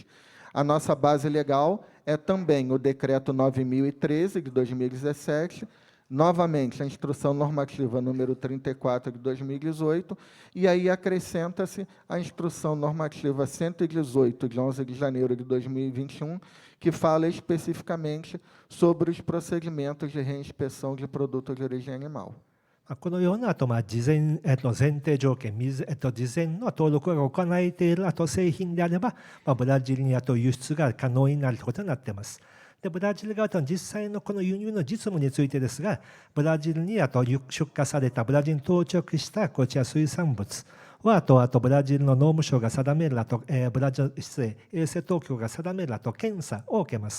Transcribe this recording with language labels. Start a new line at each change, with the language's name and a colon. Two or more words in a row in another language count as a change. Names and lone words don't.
Portuguese: A nossa base legal é também o Decreto 9.013, de 2017, novamente a Instrução Normativa número 34, de 2018, e aí acrescenta-se a Instrução Normativa 118, de 11 de janeiro de 2021, que fala especificamente sobre os procedimentos de reinspeção de produtos de origem animal.
Japanese: このような事前、前提条件、事前の登録が行われている製品であれば、ブラジルに輸出が可能になることになっています。でブラジル側との実際のこの輸入の実務についてですが、ブラジルに出荷された、ブラジルに到着したこちら水産物は、あとブラジルの農務省が定めるブラジル衛生当局が定める検査を受けます。